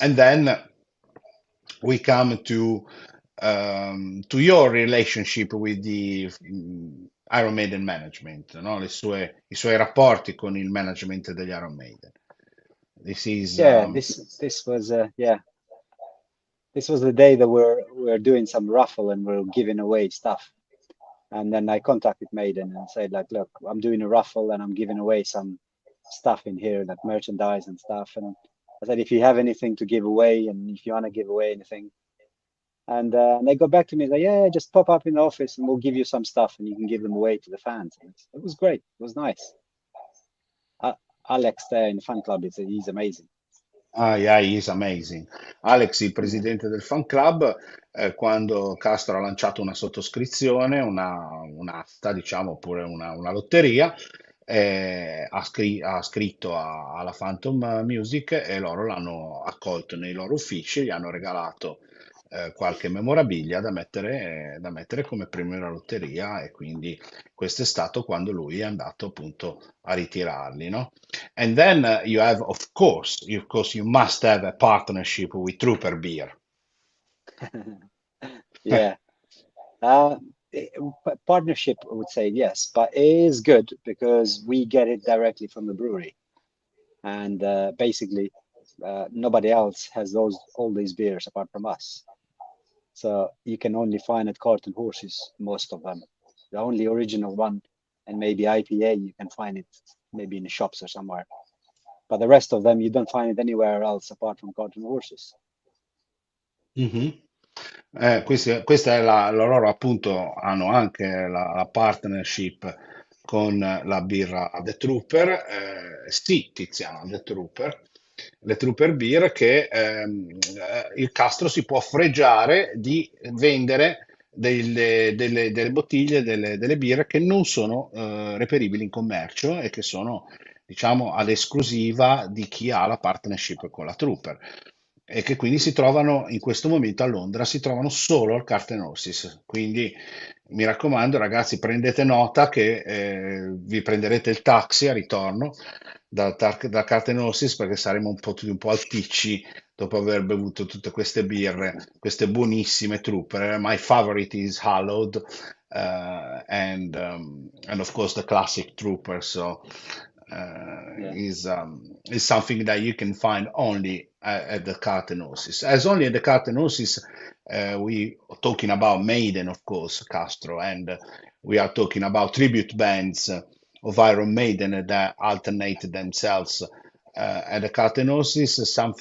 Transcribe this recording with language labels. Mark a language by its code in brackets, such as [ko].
[en] And then we come to your relationship with the Iron Maiden management, no? [it] I suoi rapporti con il management degli Iron Maiden. [en] This is Yeah, this was yeah, this was the day that we're doing some raffle and we're giving away stuff. And then I contacted Maiden and said, like, look, I'm doing a raffle and I'm giving away some stuff in here, like merchandise and stuff. And I said, if you have anything to give away and if you want to give away anything. And they got back to me like, yeah, just pop up in the office and we'll give you some stuff and you can give them away to the fans. And it was great. It was nice. Alex there in the fan club, he's amazing. Ah, yeah, he's amazing. [it] Alex, il presidente del fan club, quando Castro ha lanciato una sottoscrizione, un'asta, diciamo, oppure una lotteria, ha scritto alla Phantom Music e loro l'hanno accolto nei loro uffici, gli hanno regalato qualche memorabilia da mettere come premio alla lotteria e quindi questo è stato quando lui è andato appunto a ritirarli, no? [en] And then you have, of course, you must have a partnership with Trooper Beer. Yeah. Uh, Partnership, I would say yes, but it is good because we get it directly from the brewery. And basically, nobody else has all these beers apart from us. So you can only find at Cart and Horses, most of them. The only original one, and maybe IPA, you can find it maybe in the shops or somewhere. But the rest of them, you don't find it anywhere else apart from Cart and Horses. Mhm. [it] Questa è loro appunto hanno anche la partnership con la birra The Trooper, sì, Tiziano, The Trooper, le Trooper Beer che il Castro si può fregiare di vendere delle bottiglie, delle birre che non sono reperibili in commercio e che sono, diciamo, all'esclusiva di chi ha la partnership con la Trooper e che quindi si trovano in questo momento a Londra, si trovano solo al Carten Horses. Quindi mi raccomando, ragazzi, prendete nota che vi prenderete il taxi a ritorno da Carten Horses perché saremo un po' alticci dopo aver bevuto tutte queste birre, queste buonissime Trooper. [en] My favorite is Hallowed and of course the classic Trooper. So Yeah. is something that you can find only at the Carten Horses. As only at the Carten Horses, we are talking about Maiden, of course, Castro, and we are talking about tribute bands of Iron Maiden that alternate themselves at the Carten Horses.